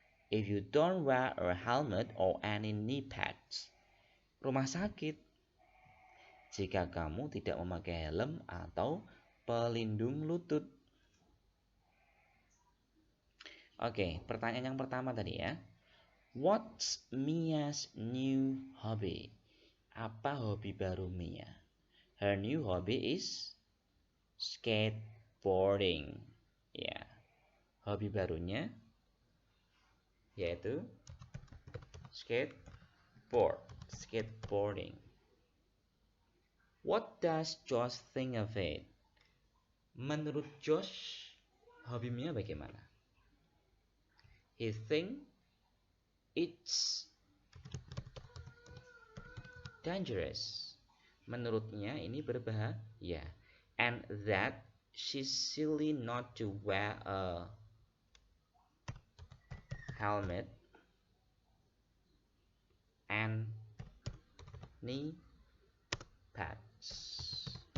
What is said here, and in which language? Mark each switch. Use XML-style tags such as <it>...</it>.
<en>If you don't wear a helmet or any knee pads.</en> <id>Rumah sakit. Jika kamu tidak memakai helm atau pelindung lutut. Oke, pertanyaan yang pertama tadi ya.</id> <en>What's Mia's new hobby?</en> <id>Apa hobi baru Mia?</id> <en>Her new hobby is skateboarding.</en> <id>Ya, hobi barunya yaitu skateboarding.</id> <en>What does Josh think of it?</en> <id>Menurut Josh, hobi Mia bagaimana?</id> <en>He think it's dangerous.</en> <id>Menurutnya ini berbahaya.</id> <en>And that she's silly not to wear a helmet and knee pads.</en>